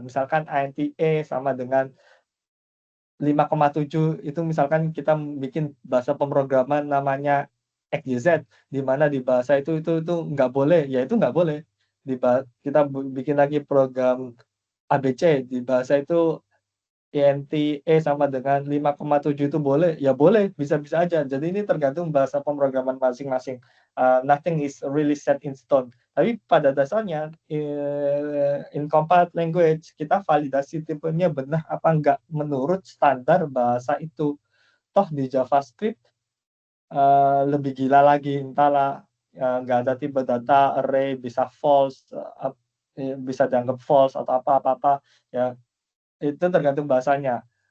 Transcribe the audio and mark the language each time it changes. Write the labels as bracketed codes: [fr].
[id] Misalkan int a sama dengan 5,7, itu misalkan kita bikin bahasa pemrograman namanya XYZ, di mana di bahasa itu nggak boleh, ya itu nggak boleh. Kita bikin lagi program ABC, di bahasa itu int e sama dengan 5,7 itu boleh, ya boleh, bisa-bisa aja. Jadi ini tergantung bahasa pemrograman masing-masing. [en] Nothing is really set in stone. [id] Tapi pada dasarnya [en] in compiled language [id] kita validasi tipenya benar apa enggak menurut standar bahasa itu. Toh di JavaScript lebih gila lagi, entahlah, nggak ada tipe data array bisa false, bisa dianggap false atau apa-apa, ya itu tergantung bahasanya.